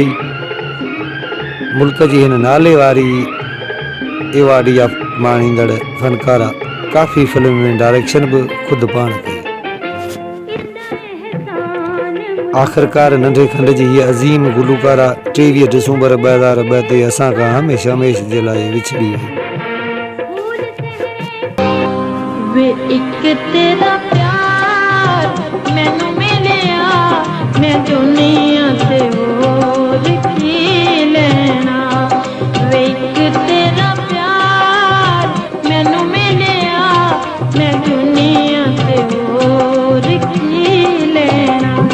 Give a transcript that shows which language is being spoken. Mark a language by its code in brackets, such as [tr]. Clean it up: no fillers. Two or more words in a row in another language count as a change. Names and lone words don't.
[sd] मुल्क जी हिन नाले वारी एवार्ड या माणींदड़ फनकारा काफ़ी फिल्म में डायरेक्शन बि ख़ुदि पाण कई। आख़िरकार नंढे खंड जी हीअ अज़ीम गुलूकारा 23 दिसंबर 2002 ते असां खां हमेशह हमेशह जे लाइ विछड़ी वई। [pa] ਵੇ ਇੱਕ ਤੇਰਾ ਪਿਆਰ ਮੈਨੂੰ ਮਿਲਿਆ, ਮੈਂ ਦੁਨੀਆ ਤੇ ਹੋਰ ਕੀ ਲੈਣਾ। ਵੇ ਇੱਕ ਤੇਰਾ ਪਿਆਰ ਮੈਨੂੰ ਮਿਲਿਆ, ਮੈਂ ਦੁਨੀਆ ਤੇ ਹੋਰ ਕੀ ਲੈਣਾ।